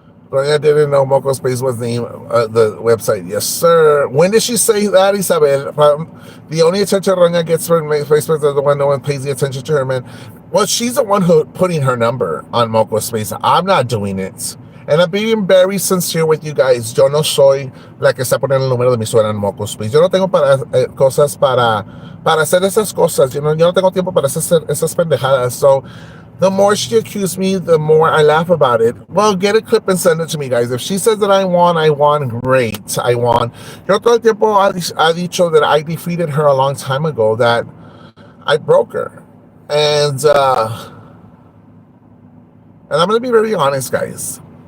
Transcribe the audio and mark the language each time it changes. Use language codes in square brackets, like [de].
[en] Ronya didn't know Moco Space was the website. Yes, sir. When did she say that, Isabel? The only attention Ronya gets from Facebook is the one no one pays the attention to her, man. Well, she's the one who putting her number on Moco Space. I'm not doing it. And I'm being very sincere with you guys. [es] Yo no soy la que está poniendo el número de mi suegra en Moco Space. Yo no tengo cosas para hacer esas cosas. Yo no tengo tiempo para hacer esas pendejadas. [en] So, the more she accused me, the more I laugh about it. Well, get a clip and send it to me, guys. If she says that I won, great. I won. [es] Yo todo el tiempo ha dicho [en] that I defeated her a long time ago, that I broke her. And I'm going to be very honest, guys.